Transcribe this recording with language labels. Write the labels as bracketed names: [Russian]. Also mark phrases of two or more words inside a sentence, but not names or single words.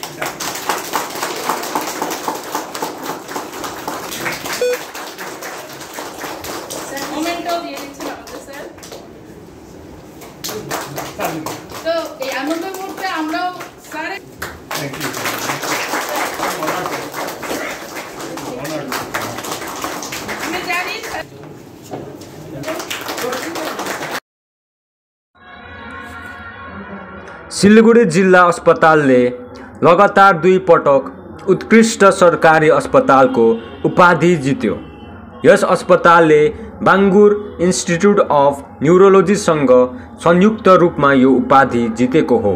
[Bangla] তো এই আনন্দ মুহূর্তে আমরাও স্যার আমি জানি [Nepali] सिलगढी जिल्ला अस्पतालले लगातार 2 पटक उत्कृष्ट सरकारी अस्पतालको उपाधि जित्यो। यस अस्पतालले बाङ्गुर इन्स्टिट्युट अफ न्युरोलोजीसँग संयुक्त रूपमा यो उपाधि जितेको हो।